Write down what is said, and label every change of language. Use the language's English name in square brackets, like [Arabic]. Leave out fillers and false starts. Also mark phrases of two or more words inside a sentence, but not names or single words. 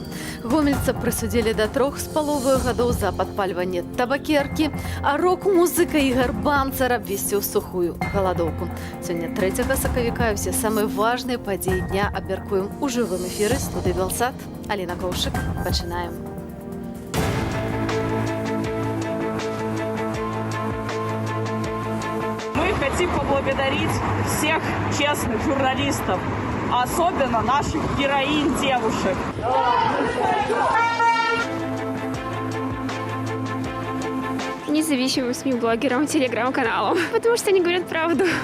[Belarusian] Гомельца прысудзілі да 3,5 гадоў за падпальванне табакеркі, а рок-музыка Ігар Банцар абвесціў сухую галадоўку. Сёння 3 сакавіка ўсе самыя важныя падзеі дня абмяркуем у жывым эфіры студыі Белсат. Аліна Коўшык. Пачынаем. [Russian] Хотим поблагодарить всех честных журналистов, особенно наших героинь девушек. Независимым СМИ, блогерам, телеграм-каналам, потому что они говорят правду.